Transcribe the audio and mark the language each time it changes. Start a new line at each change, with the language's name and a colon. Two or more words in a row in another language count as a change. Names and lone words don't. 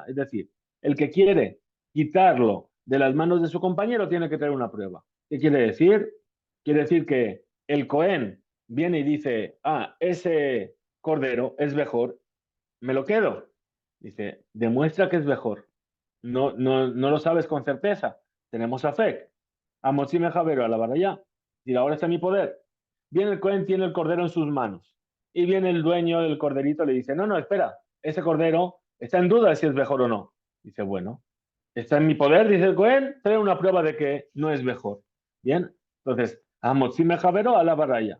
Spanish: Es decir, el que quiere quitarlo de las manos de su compañero tiene que traer una prueba. ¿Qué quiere decir? Quiere decir que el Cohen viene y dice, ese cordero es mejor, me lo quedo. Dice, demuestra que es mejor. No lo sabes con certeza. Tenemos a Fek.
Hebrew: המוציא מחבירו עליו הראיה.
Spanish: Y ahora está en mi poder. Viene el Cohen, tiene el cordero en sus manos. Y viene el dueño del corderito, le dice, no, espera, ese cordero está en duda de si es mejor o no. Dice, bueno, está en mi poder, dice el Cohen, trae una prueba de que no es mejor. Bien, entonces,
Hebrew: המוציא מחבירו עליו הראיה.